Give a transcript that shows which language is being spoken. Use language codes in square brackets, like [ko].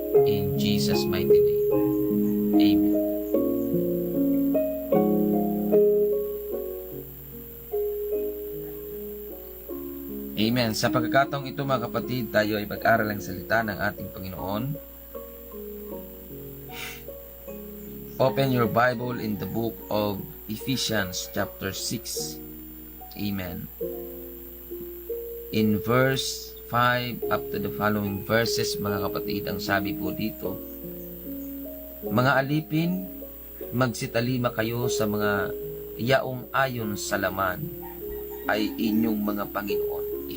[en] In Jesus' mighty name. Amen. [tl] Amen. Sa pagkakataong ito, mga kapatid, tayo ay pag-aral ang salita ng ating Panginoon. [en] Open your Bible in the book of Ephesians chapter 6. Amen. In verse 5 up to the following verses, [tl] mga kapatid, ang sabi po dito, mga alipin, magsitalima kayo sa mga yaong ayon sa laman ay inyong mga Panginoon.